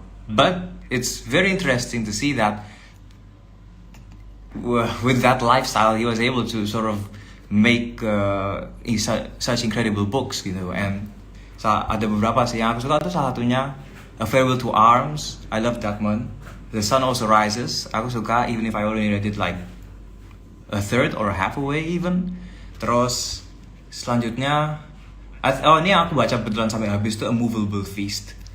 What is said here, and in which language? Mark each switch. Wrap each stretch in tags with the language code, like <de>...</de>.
<en>But it's very interesting to see that with that lifestyle he was able to sort of make such incredible books</en> <id>gitu.</id> <en>And</en> <id>ada beberapa sih yang aku suka tuh, salah satunya A Farewell to Arms.</id> <en>I love that one. The Sun Also Rises.</en> <id>Aku suka,</id> <en>even if I only read it like a third or half away even.</en> <id>Terus selanjutnya, ini aku baca betulan sampai habis tuh A Movable Feast.</id>